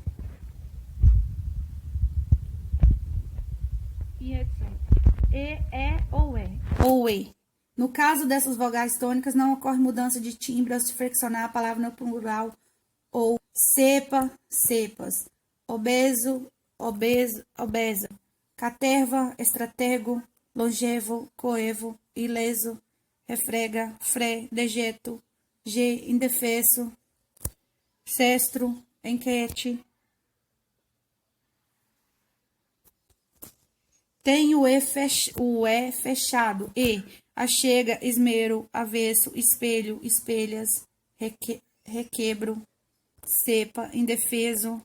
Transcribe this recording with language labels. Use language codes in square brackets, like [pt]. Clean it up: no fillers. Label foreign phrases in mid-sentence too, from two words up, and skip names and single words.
[pt] E etc. E, é ou é. Ou e. No caso dessas vogais tônicas, não ocorre mudança de timbre ao se flexionar a palavra no plural ou cepa, cepas. Obeso, obeso, obesa. Caterva, estratego, longevo, coevo, ileso, refrega, fré, dejeto, G, indefeso, cestro, enquete. Tem o E fechado. E, achega, esmero, avesso, espelho, espelhas, requebro, cepa, indefeso.